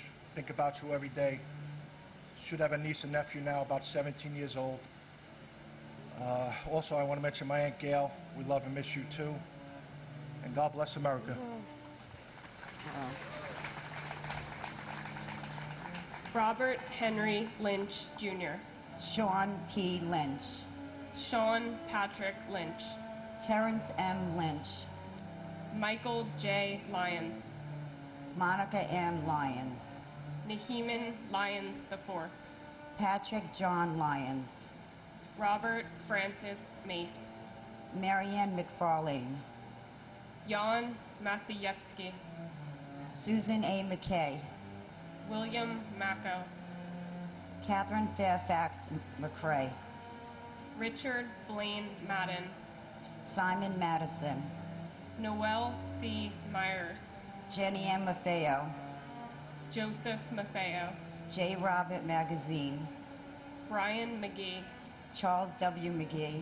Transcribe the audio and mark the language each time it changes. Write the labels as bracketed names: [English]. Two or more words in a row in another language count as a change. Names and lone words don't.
[English] Think about you every day. Should have a niece and nephew now, about 17 years old. Also, I want to mention my Aunt Gail. We love and miss you too. And God bless America. Robert Henry Lynch, Jr. Sean P. Lynch. Sean Patrick Lynch. Terrence M. Lynch. Michael J. Lyons. Monica M. Lyons. Naheeman Lyons IV. Patrick John Lyons. Robert Francis Mace. Marianne McFarlane. Jan Masayevsky. Susan A. McKay. William Macco. Catherine Fairfax McCrae. Richard Blaine Madden. Simon Madison. Noel C. Myers. Jenny M. Maffeo. Joseph Maffeo. J. Robert Magazine. Brian McGee. Charles W. McGee.